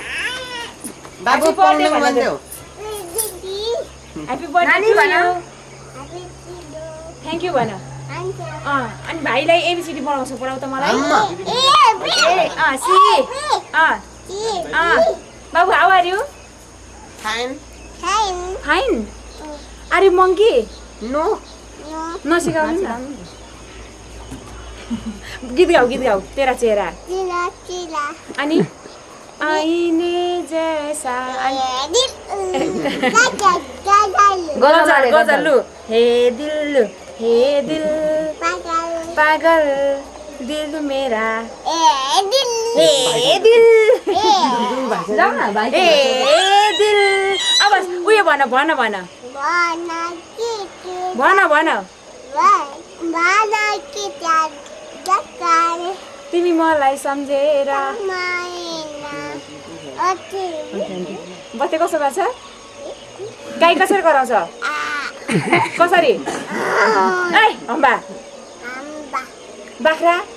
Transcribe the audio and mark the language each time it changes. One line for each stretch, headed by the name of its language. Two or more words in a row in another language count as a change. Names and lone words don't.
Nepali: बाबु पढ्नु भन्देऊ
English: happy birthday
Nepali: भन
English: thank you
Nepali: भन अनि भाइलाई एबिसिडी पढाउ त मलाई सी बाबु
English: how are you fine are you monkey
Nepali: नो नसिकाउनु नि गीत गाऊ
Hindi: तेरा चेहरा
Nepali: अनि
Hindi: आइने जैसा
Nepali: गजलु
Hindi: हे दिल पागल दिल मेरा हे दिल
Nepali: अब उयो भन तिमी मलाई सम्झेर बत्ती कसो गर्छ गाई कसरी कराउँछ कसरी ए अम्बा बाख्रा